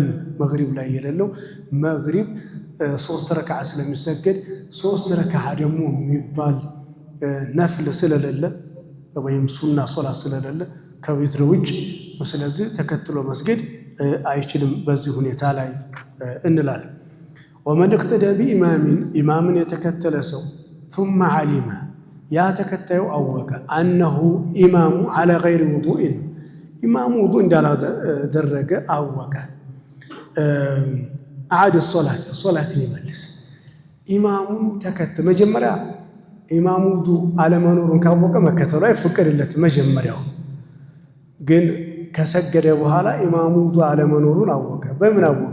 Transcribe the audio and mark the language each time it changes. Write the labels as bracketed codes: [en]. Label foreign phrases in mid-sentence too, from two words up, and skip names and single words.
[am] መግሪብ ላይ የሌለው መግሪብ 3 ረክዓ ስለሚሰገድ 3 ረክዓ ደግሞ የሚባል ነፍል ስለሌለ ወይም ሱና ሶላት ስለሌለ ከዊትር ውጭ፣ ስለዚህ ተከትሎ መስገድ አይችልም በዚህ ሁኔታ ላይ እንላለን። [ar] ومن اقتدى بإمام [am] ኢማምን የተከተለ ሰው [ar] ثم علم [am] ያ ተከታዩ አወቀ አነሁ ኢማሙ [ar] على غير وضوء [am] ኢማሙ ውዱእ እንዳላደረገ አወቀ፣ አዓደ ሶላትን ይመልስ። ኢማሙን ተከተለ መጀመሪያ ኢማሙ ውዱእ አለመኖሩን ካወቀ መከተሉ አይፈቀድለትም። መጀመሪያው ግን ከሰገደ በኋላ ኢማሙ ውዱእ አለመኖሩን አወቀ። በምን አወቀ?